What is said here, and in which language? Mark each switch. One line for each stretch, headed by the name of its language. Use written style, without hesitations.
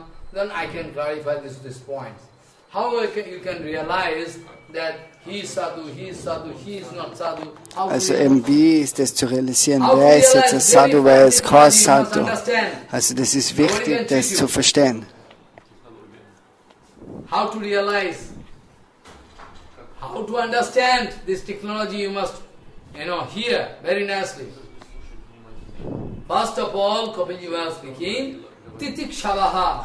English: Then I can clarify this point. How you can realize that he is Sadhu, he is Sadhu, he is not Sadhu.
German: Also eben, wie ist das zu realisieren? Wer ist jetzt ein Sadhu, wer ist kein Sadhu? Also das ist wichtig, das zu verstehen.
English: How to realize, how to understand this technology you must, hear very nicely. First of all, Kapila was speaking, Titikshavaha.